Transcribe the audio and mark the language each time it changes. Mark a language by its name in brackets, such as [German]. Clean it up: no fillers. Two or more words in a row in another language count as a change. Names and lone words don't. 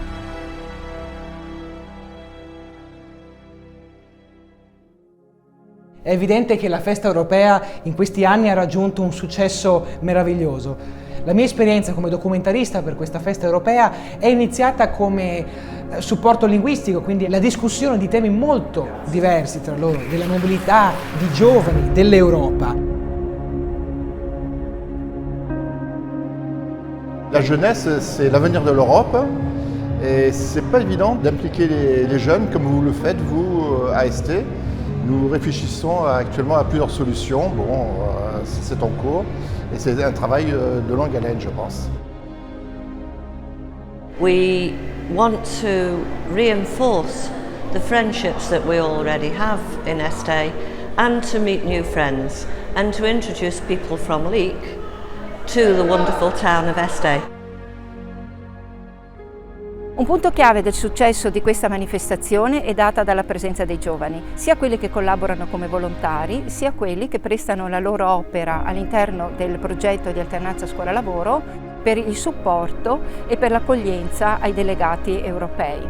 [Italian] È evidente che la festa europea in questi anni ha raggiunto un successo meraviglioso. La mia esperienza come documentarista per questa festa europea è iniziata come supporto linguistico, quindi la discussione di temi molto diversi tra loro, della mobilità, di giovani, dell'Europa. [French] La jeunesse, c'est l'avenir de l'Europe et c'est pas évident d'impliquer les jeunes comme vous le faites, vous, à Este. Nous réfléchissons actuellement à plusieurs solutions. Bon, c'est en cours et c'est un travail de longue haleine, je pense. [English] We want to reinforce the friendships that we already have in Este and to meet new friends and to introduce people from Leek to the wonderful town of Este. [Italian] Un punto chiave del successo di questa manifestazione è data dalla presenza dei giovani, sia quelli che collaborano come volontari, sia quelli che prestano la loro opera all'interno del progetto di alternanza scuola-lavoro per il supporto e per l'accoglienza ai delegati europei.